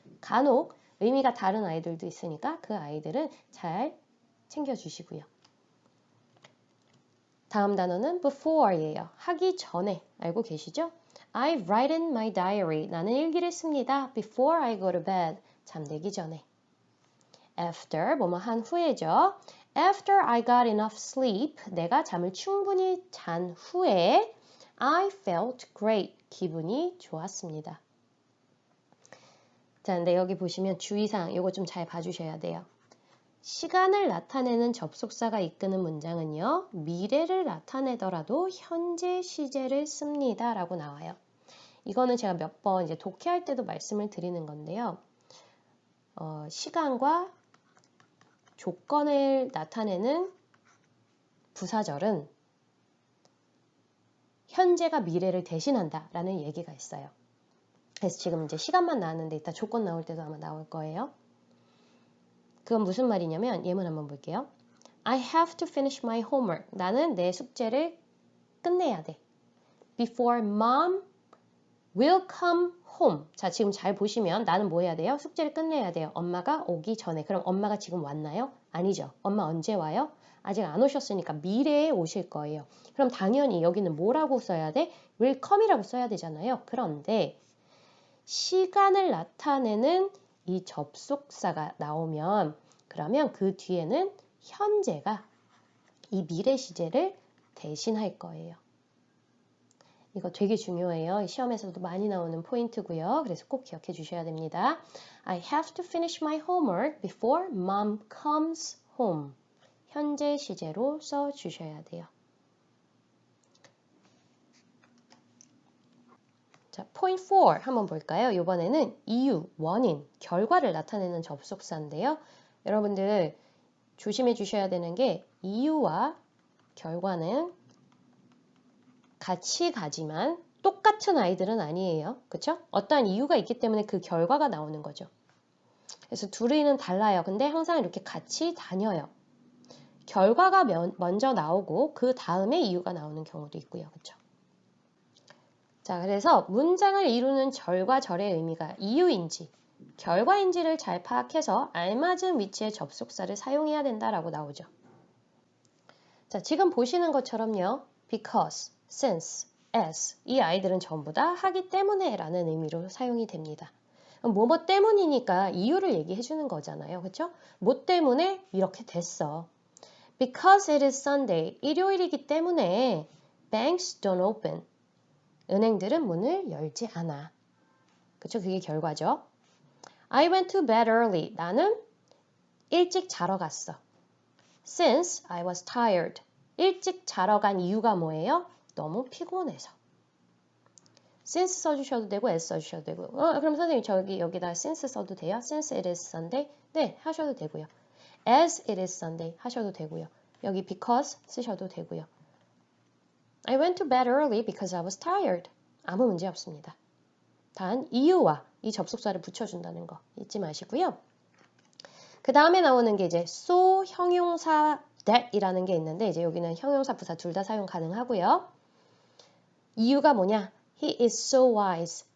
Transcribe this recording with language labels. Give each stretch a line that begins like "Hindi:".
Korean: 간혹 의미가 다른 아이들도 있으니까 그 아이들은 잘 챙겨주시고요. 다음 단어는 before예요. 하기 전에 알고 계시죠?
English: I write in my diary.
Korean: 나는 일기를 씁니다.
English: Before I go to bed.
Korean: 잠들기 전에. After, 뭐뭐 한 후에죠.
English: After I got enough sleep.
Korean: 내가 잠을 충분히 잔 후에
English: I felt great.
Korean: 기분이 좋았습니다. 자, 근데 여기 보시면 주의사항 이거 좀 잘 봐주셔야 돼요. 시간을 나타내는 접속사가 이끄는 문장은요. 미래를 나타내더라도 현재 시제를 씁니다. 라고 나와요. 이거는 제가 몇 번 이제 독해할 때도 말씀을 드리는 건데요. 시간과 조건을 나타내는 부사절은 현재가 미래를 대신한다 라는 얘기가 있어요. 그래서 지금 이제 시간만 나왔는데 이따 조건 나올 때도 아마 나올 거예요. 그건 무슨 말이냐면 예문 한번 볼게요.
English: I have to finish my homework.
Korean: 나는 내 숙제를 끝내야 돼.
English: Before mom will come home.
Korean: 자, 지금 잘 보시면 나는 뭐 해야 돼요? 숙제를 끝내야 돼요. 엄마가 오기 전에. 그럼 엄마가 지금 왔나요? 아니죠. 엄마 언제 와요? 아직 안 오셨으니까 미래에 오실 거예요. 그럼 당연히 여기는 뭐라고 써야 돼? will come이라고 써야 되잖아요. 그런데 시간을 나타내는 이 접속사가 나오면 그러면 그 뒤에는 현재가 이 미래 시제를 대신할 거예요. 이거 되게 중요해요. 시험에서도 많이 나오는 포인트고요. 그래서 꼭 기억해 주셔야 됩니다.
English: I have to finish my homework before mom comes home.
Korean: 현재 시제로 써 주셔야 돼요. 자, point 4 한번 볼까요? 이번에는 이유, 원인, 결과를 나타내는 접속사인데요. 여러분들 조심해 주셔야 되는 게 이유와 결과는 같이 가지만 똑같은 아이들은 아니에요. 그렇죠? 어떠한 이유가 있기 때문에 그 결과가 나오는 거죠. 그래서 둘이는 달라요. 근데 항상 이렇게 같이 다녀요. 결과가 먼저 나오고 그 다음에 이유가 나오는 경우도 있고요. 그렇죠? 자, 그래서 문장을 이루는 절과 절의 의미가 이유인지 결과인지를 잘 파악해서 알맞은 위치의 접속사를 사용해야 된다라고 나오죠. 자, 지금 보시는 것처럼요. because, since, as 이 아이들은 전부 다 하기 때문에 라는 의미로 사용이 됩니다. 뭐뭐 때문이니까 이유를 얘기해 주는 거잖아요. 그렇죠? 뭐 때문에 이렇게 됐어.
English: Because it is Sunday,
Korean: 일요일이기 때문에
English: banks don't open.
Korean: 은행들은 문을 열지 않아. 그렇죠? 그게 결과죠.
English: I went to bed early.
Korean: 나는 일찍 자러 갔어.
English: Since I was tired.
Korean: 일찍 자러 간 이유가 뭐예요? 너무 피곤해서. since 써주셔도 되고 as 써주셔도 되고 그럼 선생님 저기 여기다 since 써도 돼요?
English: Since it is Sunday?
Korean: 네, 하셔도 되고요.
English: As it is Sunday
Korean: 하셔도 되고요. 여기 because 쓰셔도 되고요.
English: I went to bed early because I was tired.
Korean: 아무 문제 없습니다. 단 이유와 이 접속사를 붙여준다는 거 잊지 마시고요. 그 다음에 나오는 게 이제 so 형용사 that이라는 게 있는데 이제 여기는 형용사 부사 둘 다 사용 가능하고요. 이유가 뭐냐?
English: He is so wise.